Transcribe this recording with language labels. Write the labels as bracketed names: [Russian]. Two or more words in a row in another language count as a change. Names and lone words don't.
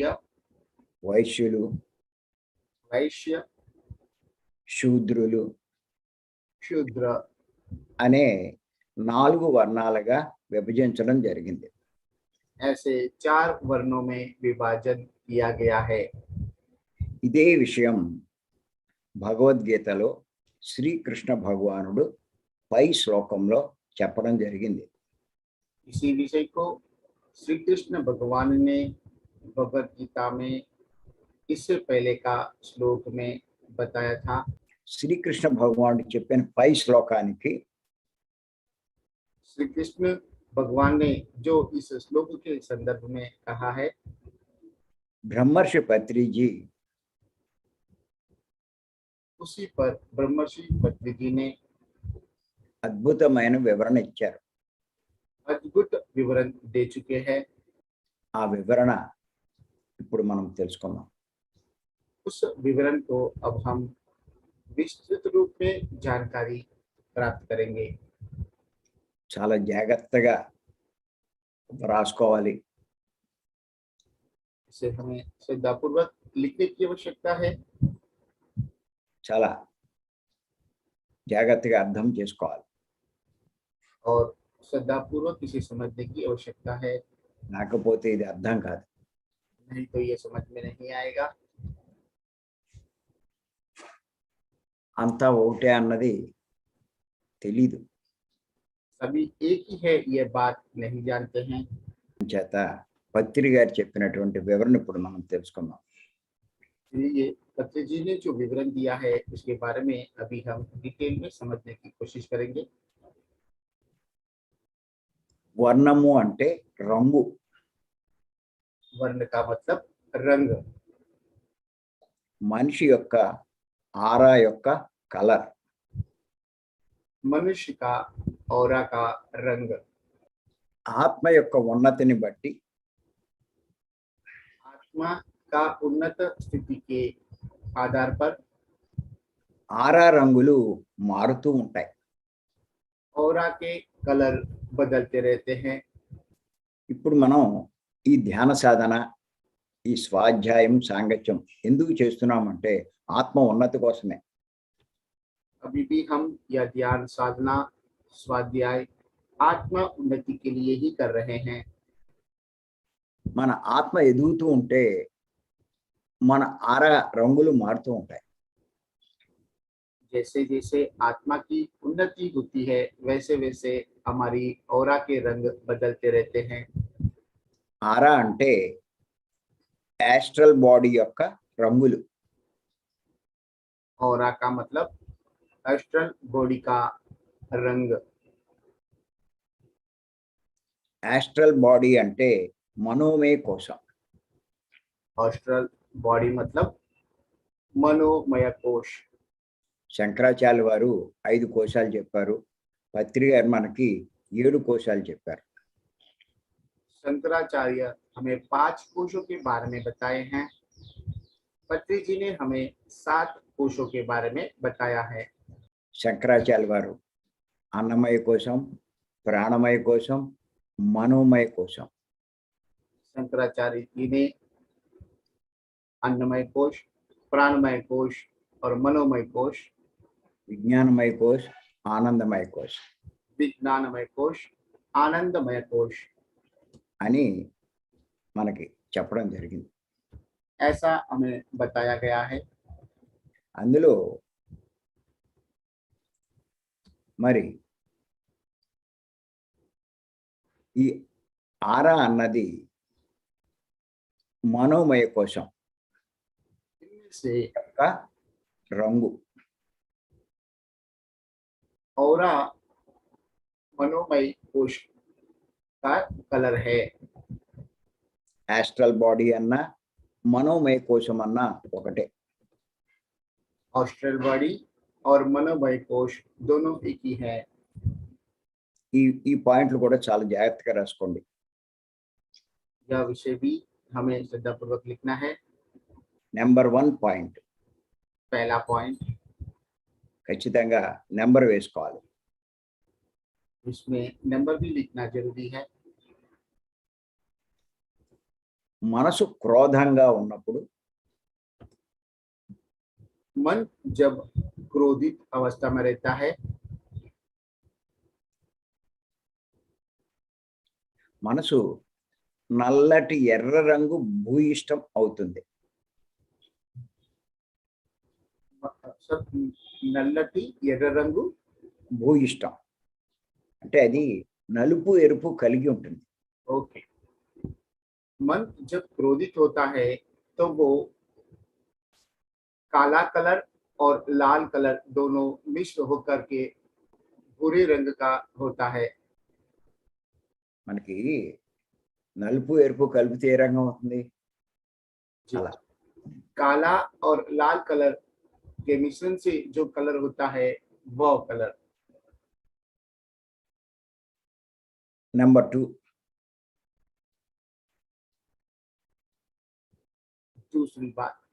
[Telugu] వైశ్యులు, [Hindi] वैश्य, [Telugu] శూద్రులు [Hindi] शूद्र [Telugu] అనే 4 వర్ణాలుగా విభజించడం జరిగింది. [Hindi] ऐसे 4 वर्णों में विभाजन किया गया है। [Telugu] ఇదే విషయం భగవద్గీతలో శ్రీకృష్ణ భగవానుడు పై శ్లోకంలో చెప్పడం జరిగింది. [Hindi] इसी विषय को श्री कृष्ण भगवान ने भगवत गीता में इससे पहले का श्लोक में बताया था। [Telugu] శ్రీకృష్ణ భగవానుడు చెప్పిన పై శ్లోకానికి [Hindi] श्री कृष्ण भगवान ने जो इस श्लोक के संदर्भ में कहा है, [Telugu] బ్రహ్మర్షి పత్రిజీ [Hindi] उसी पर ब्रह्मर्षि पत्री जी ने [Telugu] అద్భుతమైన వివరణ ఇచ్చారు. [Hindi] अद्भुत विवरण दे चुके हैं। [Telugu] ఆ వివరణ ఇప్పుడు మనం తెలుసుకుందాం. [Hindi] उस विवरण को अब हम विस्तृत रूप में जानकारी प्राप्त करेंगे। [Telugu] చాలా జాగ్రత్తగా రాసుకోవాలి. [Hindi] इसे हमें श्रद्धापूर्वक लिखने की आवश्यकता है। [Telugu] చాలా జాగ్రత్తగా అర్థం చేసుకోవాలి. [Hindi] और श्रद्धापूर्वक इसे समझने की आवश्यकता है, [Telugu] లేకపోతే ఇది అర్థం కాదు. [Hindi] नहीं तो ये समझ में नहीं आएगा। [Telugu] అంతా ఒకటే అన్నది తెలీదు. [Hindi] सभी एक ही है ये बात नहीं जानते हैं। [Telugu] చేత పత్రి గారు చెప్పినటువంటి వివరణ ఇప్పుడు మనం తెలుసుకుందాం. [Hindi] इसलिए पत्री जी ने जो विवरण दिया है उसके बारे में अभी हम डिटेल में समझने की कोशिश करेंगे। [Telugu] వర్ణము అంటే రంగు. [Hindi] वर्ण का मतलब रंग। [Telugu] మనిషి యొక్క ఆరా యొక్క కలర్. [Hindi] मनुष्य का औरा का रंग। [Telugu] ఆత్మ యొక్క ఉన్నతిని బట్టి [Hindi] आत्मा का उन्नत स्थिति के आधार पर [Telugu] ఆరా రంగులు మారుతూ ఉంటాయి. [Hindi] औरा के कलर बदलते रहते हैं। [Telugu] ఇప్పుడు మనం ఈ ధ్యాన సాధన, ఈ స్వాధ్యాయం, సాంగత్యం ఎందుకు చేస్తున్నామంటే ఆత్మ ఉన్నతి కోసమే. [Hindi] अभी भी हम यह ध्यान साधना, स्वाध्याय आत्मा उन्नति के लिए ही कर रहे हैं। [Telugu] మన ఆత్మ ఎదుగుతూ ఉంటే మన ఆరా రంగులు మారుతూ ఉంటాయి. [Hindi] जैसे जैसे आत्मा की उन्नति होती है वैसे वैसे हमारी औरा के रंग बदलते रहते हैं। [Telugu] ఆరా అంటే [English] astral body [Telugu] యొక్క రంగులు. [Hindi] औरा का मतलब [English] astral body [Hindi] का रंग। [English] astral body [Telugu] అంటే మనోమయ కోశం. [English] astral body [Hindi] मतलब मनोमय कोश. [Telugu] శంకరాచార్య వారు 5 కోశాలు చెప్పారు. పత్రి గారు మనకి 7 కోశాలు చెప్పారు. [Hindi] शंकराचार्य हमें 5 कोशों के बारे में बताए हैं. पत्री जी ने हमें 7 कोशों के बारे में बताया है. [Telugu] శంకరాచార్య వారు అన్నమయ కోశం, ప్రాణమయ కోశం, మనోమయ కోశం. [Hindi] शंकराचार्य जी ने अन्नमय कोश, प्राणमय कोश और मनोमय कोश, [Telugu] విజ్ఞానమయ కోశ, ఆనందమయ కోశ [Hindi] विज्ञानमय कोश, आनंदमय कोश [Telugu] అని మనకి చెప్పడం జరిగింది. [Hindi] ऐसा हमें बताया गया है. [Telugu] అందులో మరి ఈ ఆరా అన్నది మనోమయ కోశం [Hindi] इनमें से [Telugu] యొక్క రంగు. [Hindi] औरा मनोमय कोश का कलर है. [English] astral body [Telugu] అన్న మనోమయ కోశం అన్న ఒకటే. [English] astral body [Hindi] और मनोमय कोश दोनों एक ही है. [Telugu] ఈ ఈ పాయింట్లు కూడా చాలా జాగ్రత్తగా రాసుకోండి. [Hindi] यह विषय भी हमें श्रद्धापूर्वक लिखना है. [English] number 1 point [Hindi] पहला पॉइंट, [Telugu] ఖచ్చితంగా నెంబర్ వేసుకోవాలి. [Hindi] इसमें नंबर भी लिखना जरूरी है. [Telugu] మనసు క్రోధంగా ఉన్నప్పుడు [Hindi] मन जब क्रोधित अवस्था में रहता है [Telugu] మనసు నల్లటి ఎర్ర రంగు భూయిష్టం అవుతుంది. सब నల్లటి ఎర్ర రంగు భూయిష్టం అంటే అది నలుపు ఎరుపు కలిగి ఉంటుంది. [Hindi] ओके. मन जब क्रोधित होता है तो वो काला कलर और लाल कलर दोनों मिश्र होकर के भूरे रंग का होता है. [Telugu] మనకి నలుపు ఎరుపు కలిపితే ఏ రంగు అవుతుంది? అలా [Hindi] काला और लाल कलर के मिश्रण से जो कलर होता है वह कलर. [Telugu] నెంబర్ 2 [Hindi] दूसरी बात,